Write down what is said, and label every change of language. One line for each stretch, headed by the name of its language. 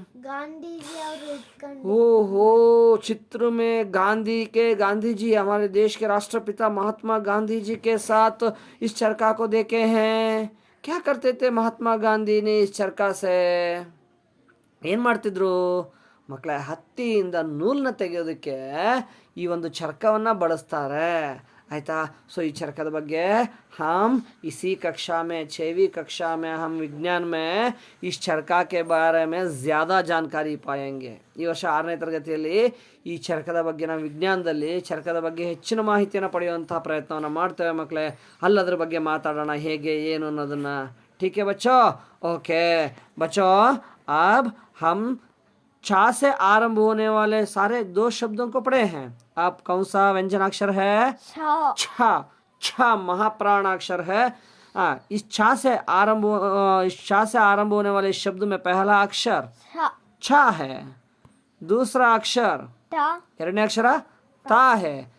Kannada: ಗಾಂಧೀಜಿ ಅವರು ಇಟ್ಕೊಂಡು
Hindi: ओहो, चित्र में गांधी जी हमारे देश के राष्ट्रपिता महात्मा गांधी जी के साथ इस चरखा को देखे हैं. क्या करते थे महात्मा गांधी ने इस चरखा से?
Kannada: ಏನು ಮಾಡ್ತಿದ್ರು ಮಕ್ಕಳೇ? ಹತ್ತಿಯಿಂದ ನೂಲನ್ನ ತೆಗೆಯೋದಕ್ಕೆ ಈ ಒಂದು ಚರಕವನ್ನು ಬಳಸ್ತಾರೆ. ಆಯಿತಾ? ಸೊ ಈ ಚರಕದ ಬಗ್ಗೆ
Hindi: हम इसी कक्षा में 6वीं कक्षा में हम विज्ञान में इस चरखा के बारे में ज़्यादा जानकारी पाएंगे.
Kannada: ಈ ವರ್ಷ 6ನೇ ತರಗತಿಯಲ್ಲಿ ಈ ಚರಕದ ಬಗ್ಗೆ ನಾವು ವಿಜ್ಞಾನದಲ್ಲಿ ಚರಕದ ಬಗ್ಗೆ ಹೆಚ್ಚಿನ ಮಾಹಿತಿಯನ್ನು ಪಡೆಯುವಂತಹ ಪ್ರಯತ್ನವನ್ನು ಮಾಡ್ತೇವೆ ಮಕ್ಕಳೇ. ಅಲ್ಲದ್ರ ಬಗ್ಗೆ ಮಾತಾಡೋಣ, ಹೇಗೆ ಏನು ಅನ್ನೋದನ್ನು.
Hindi: ठीक है बच्चों? ओके बच्चों, अब हम छा से आरंभ होने वाले सारे 2 शब्दों को पढ़े हैं. अब कौन सा व्यंजनाक्षर है?
Kannada: ಛ
Hindi: छा. छा महाप्राणाक्षर है. इस छा से आरंभ होने वाले शब्द में पहला अक्षर
Kannada: ಛ
Hindi: छा है. दूसरा अक्षर
Kannada: ಟ ಎರಡನೇ ಅಕ್ಷರ ತಾ है.